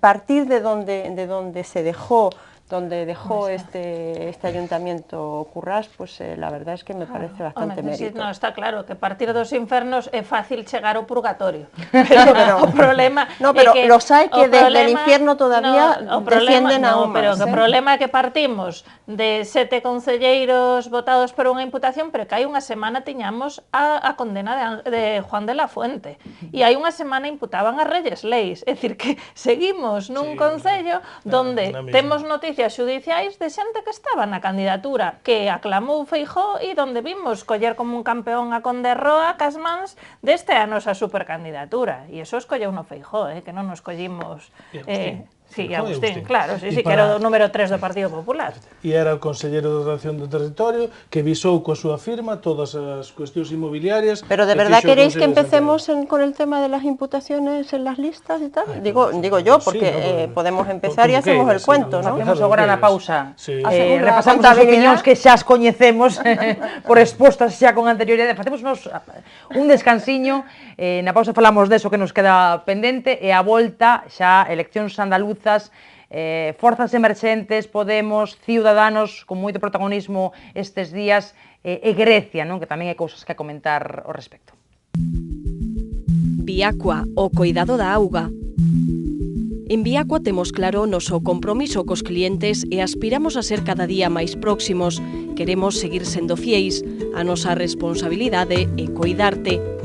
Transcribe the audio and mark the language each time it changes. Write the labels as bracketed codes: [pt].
[es] Partir de donde se dejó, este ayuntamiento Currás, pues la verdad es que me parece bastante mérito. [gl] No, está claro que partir dos infernos é fácil chegar ao purgatorio, pero o problema pero é que [es] los hay que desde el infierno todavía descienden aún más. [gl] Pero o problema é que partimos de 7 concelleiros votados por unha imputación, pero que hai unha semana tiñamos a condena de Juan de la Fuente, e hai unha semana imputaban a Reyes Leis, é dicir, que seguimos nun concello donde temos noticias xudiciais de xente que estaba na candidatura, que aclamou Feijóo e donde vimos coller como un campeón a Conde Roa cas mans deste a nosa supercandidatura, e iso escolleu no Feijóo, que non nos collimos... Sí, Agustín, claro, sí, que era o número 3 do Partido Popular. E era o conselleiro de Ordenación do Territorio que visou coa súa firma todas as cuestións inmobiliarias. [es] Pero de verdad queréis que empecemos con el tema de las imputaciones en las listas y tal? Digo yo, porque podemos empezar e hacemos el cuento, ¿no? [gl] Hacemos agora na pausa. Repasamos as opinións que xa as coñecemos por expostas xa con anterioridade. Facemos un descansiño, na pausa falamos deso que nos queda pendente, e a volta xa eleccións andaluzas, forzas emerxentes, Podemos, Ciudadanos con moito protagonismo estes días, e Grecia, non? Que tamén hai cousas que comentar ao respecto. Viacua, o coidado da auga. En Viacua temos claro o noso compromiso cos clientes e aspiramos a ser cada día máis próximos. Queremos seguir sendo fieis. A nosa responsabilidade é coidarte.